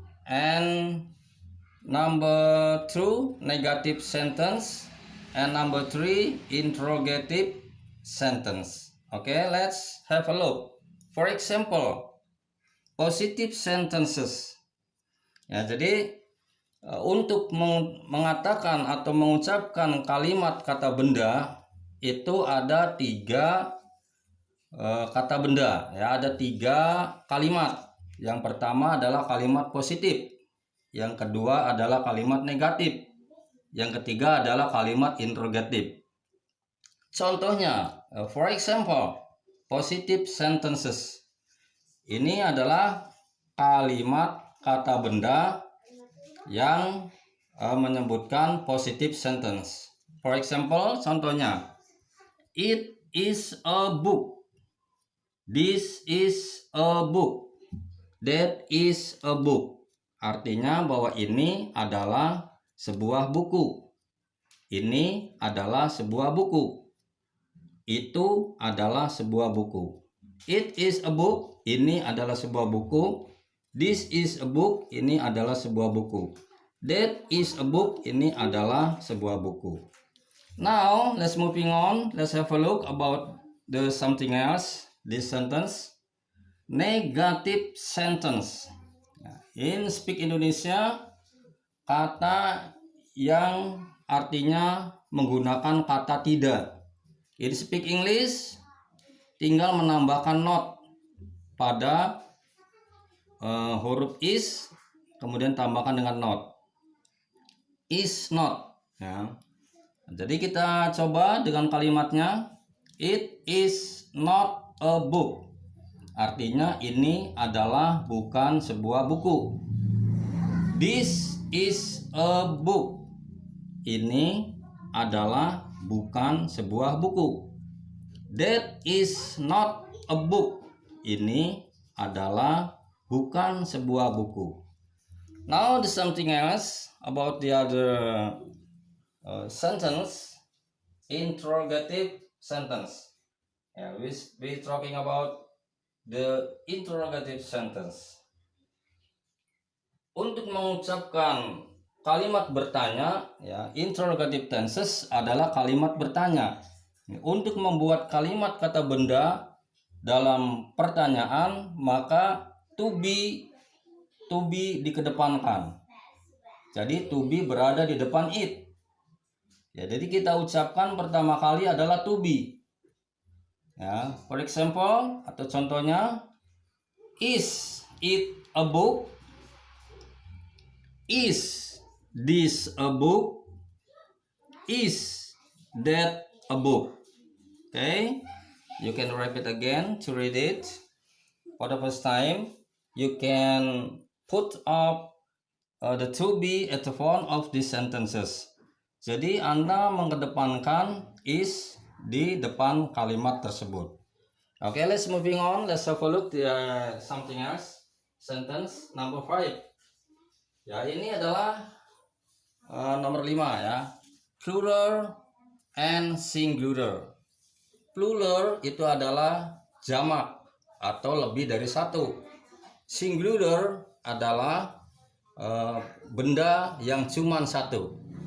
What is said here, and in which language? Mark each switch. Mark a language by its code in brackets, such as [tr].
[en] And number 2, negative sentence. And number 3, interrogative sentence. Okay, let's have a look. For example, positive sentences. [id] Ya, jadi untuk mengatakan atau mengucapkan kalimat kata benda itu ada 3 kata benda. Ya, ada 3 kalimat. Yang pertama adalah kalimat positif. Yang kedua adalah kalimat negatif. Yang ketiga adalah kalimat interrogatif. Contohnya, [en] for example, positive sentences. [id] Ini adalah kalimat kata benda yang menyebutkan positive sentence. [en] For example, contohnya, it is a book. This is a book. That is a book. [id] Artinya bahwa ini adalah sebuah buku. Ini adalah sebuah buku. Itu adalah sebuah buku. [en] It is a book. [id] Ini adalah sebuah buku. [en] This is a book. [id] Ini adalah sebuah buku. [en] That is a book. [id] Ini adalah sebuah buku. [en] Now, let's moving on. Let's have a look about the something else. This sentence. Negative sentence. In Speak Indonesia, [id] kata yang artinya menggunakan kata tidak. [en] In Speak English, [id] tinggal menambahkan not pada huruf is, kemudian tambahkan dengan not. Is not. Ya. Jadi kita coba dengan kalimatnya. [en] It is not a book. [id] Artinya ini adalah bukan sebuah buku. [en] This is a book. [id] Ini adalah bukan sebuah buku. [en] That is not a book. [id] Ini adalah bukan sebuah buku. [en] Now the something else about the other sentence, interrogative sentence. Yeah, we talking about the interrogative sentence. [id] Untuk mengucapkan kalimat bertanya, ya, interrogative tenses adalah kalimat bertanya. Untuk membuat kalimat kata benda dalam pertanyaan, maka to be dikedepankan. Jadi to be berada di depan it. Ya, jadi kita ucapkan pertama kali adalah to be. [en] Ya, for example [id] atau contohnya, [en] is it a book? Is this a book? Is that a book? Okay, you can repeat again to read it. For the first time, you can put up the to be at the front of these sentences. [id] Jadi Anda mengedepankan is di depan kalimat tersebut. [en] Okay, let's moving on. Let's have a look at something else. Sentence number 5. [id] Ya, ini adalah nomor 5 ya. plural, and singular. Plural itu adalah jamak atau lebih dari satu. Singular adalah benda yang cuma satu.